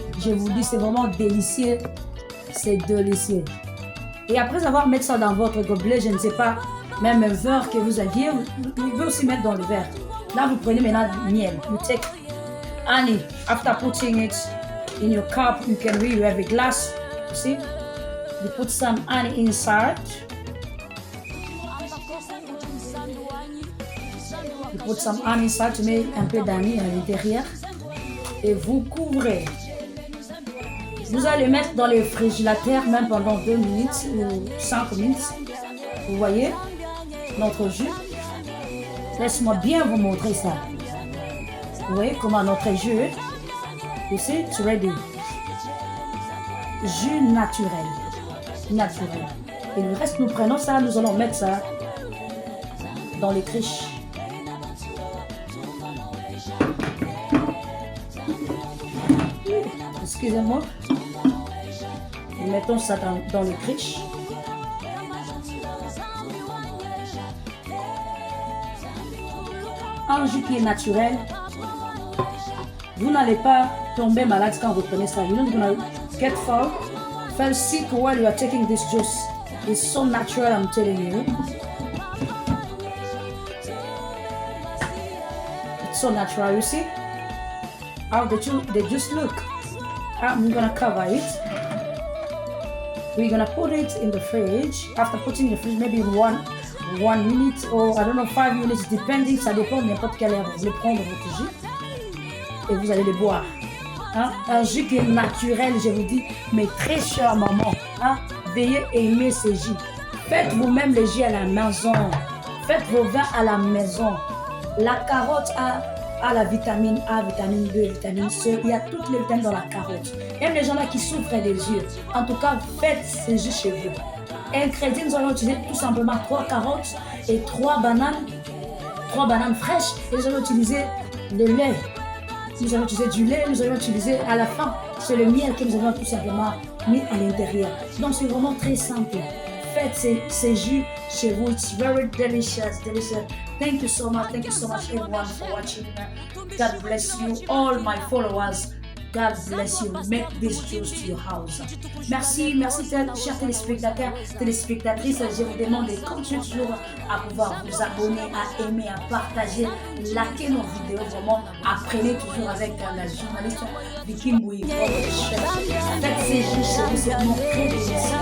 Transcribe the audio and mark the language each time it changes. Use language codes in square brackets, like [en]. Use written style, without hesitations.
[fr] Je vous dis, c'est vraiment délicieux. C'est délicieux. Et après avoir mis ça dans votre gobelet, je ne sais pas, même un verre que vous aviez, vous pouvez aussi mettre dans le verre. Là, vous prenez maintenant du miel. [en] You take honey. After putting it in your cup, you can really have a glass. You see? You put some honey inside. You put some honey inside. [fr] Tu mets un peu d'honey à l'intérieur. Et vous couvrez. Vous allez mettre dans le frigérateur même pendant 2 minutes ou 5 minutes. Vous voyez notre jus. Laisse-moi bien vous montrer ça. Vous voyez comment notre jus est. [en] You see, it's ready. [fr] Jus naturel. Naturel. Et le reste, nous prenons ça, nous allons mettre ça dans les criches. Excusez-moi. Nous mettons ça dans les criches. Un jus qui est naturel. Vous n'allez pas tomber malade quand vous prenez ça. [en] You're not gonna get fell sick while you are taking this juice. It's so natural, I'm telling you. It's so natural, you see? How the juice look. I'm gonna cover it. We're gonna put it in the fridge. After putting in the fridge, maybe in one minute or I don't know 5 minutes, depending. [fr] Ça dépend de n'importe quelle heure vous voulez prendre votre jus et vous allez le boire. Hein? Un jus qui est naturel, je vous dis, mais très cher maman. Hein? Veuillez aimer ce jus. Faites vous-même le jus à la maison. Faites vos vins à la maison. La carotte a la vitamine A, vitamine B, vitamine C. Il y a toutes les vitamines dans la carotte. Même les gens là qui souffrent des yeux. En tout cas, faites ce jus chez vous. Ingrédients, nous allons utiliser tout simplement 3 carottes et 3 bananes. 3 bananes fraîches. Et nous allons utiliser le lait. Nous allons utiliser du lait, nous allons utiliser à la fin, c'est le miel que nous avons tout simplement mis à l'intérieur. Donc c'est vraiment très simple. Faites ces jus chez vous. [en] It's very delicious, delicious. Thank you so much everyone for watching. God bless you, all my followers. God bless you. Make this juice to your house. [fr] Merci, chers téléspectateurs, téléspectatrices. Je vous demande de continuer toujours à pouvoir vous abonner, à aimer, à partager, liker nos vidéos. Vraiment, apprenez toujours avec la journaliste Vicky Mbouy. Faites ces jus chez vous, c'est vraiment très délicieux.